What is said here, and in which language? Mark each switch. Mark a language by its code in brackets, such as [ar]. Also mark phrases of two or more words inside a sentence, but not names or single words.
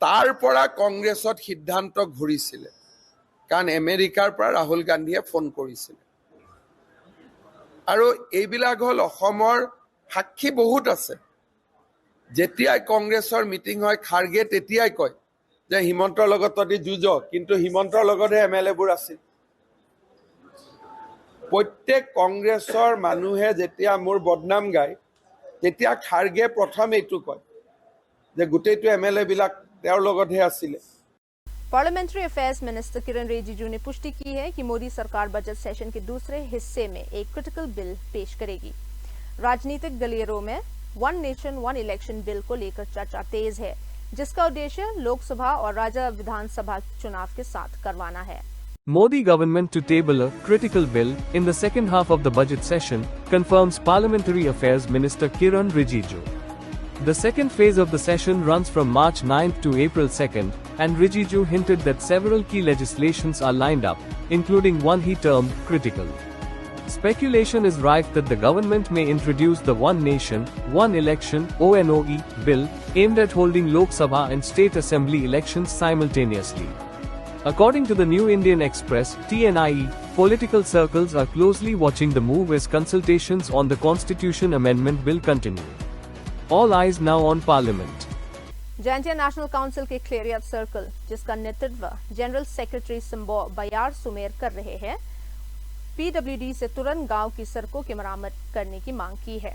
[as] তাৰ পৰা কংগ্ৰেছত সিদ্ধান্ত ঘূৰিছিলে কাৰণ আমেৰিকাৰ পৰা ৰাহুল গান্ধীয়ে ফোন কৰিছিল আৰু এইবিলাক হ'ল অসমৰ সাক্ষী বহুত আছে যেতিয়াই কংগ্ৰেছৰ মিটিং হয় খাৰগে তেতিয়াই কয় যে হিমন্তৰ লগত তহঁতি যুঁজ কিন্তু হিমন্তৰ লগতহে এমএলএবোৰ আছিল প্ৰত্যেক কংগ্ৰেছৰ মানুহে যেতিয়া মোৰ বদনাম গায় তেতিয়া খাৰগে প্ৰথম এইটো কয় যে গোটেইটো এমএলএ বিলাক তেওঁৰ লগতহে আছিলে [en] parliamentary affairs minister [hi] किरण रिजिजू ने पुष्टि की है कि मोदी सरकार [en] budget session [hi] के दूसरे हिस्से में एक [en] critical bill [hi] पेश करेगी। राजनीतिक गलियारों में वन नेशन वन इलेक्शन बिल को लेकर चर्चा तेज है, जिसका उद्देश्य लोकसभा और राज्य विधानसभा चुनाव के साथ करवाना है। [en] Modi government to table a critical bill in the second half of the budget session, confirms Parliamentary Affairs Minister Kiran Rijiju. The second phase of the session runs from March 9th to April 2nd, and Rijiju hinted that several key legislations are lined up, including one he termed critical. Speculation is rife that the government may introduce the One Nation, One Election (ONOE) bill, aimed at holding Lok Sabha and State Assembly elections simultaneously. According to the New Indian Express, TNIE, political circles are closely watching the move as consultations on the Constitution Amendment Bill continue. All eyes now on Parliament. [hi] जैंतिया नेशनल काउंसिल के क्लेरियत सर्कल, जिसका नेतृत्व [en] general secretary [hi] सिम्बो बयार सुमेर कर रहे हैं, पीडब्ल्यूडी से तुरंत गांव की सड़कों की मरम्मत करने की मांग की है।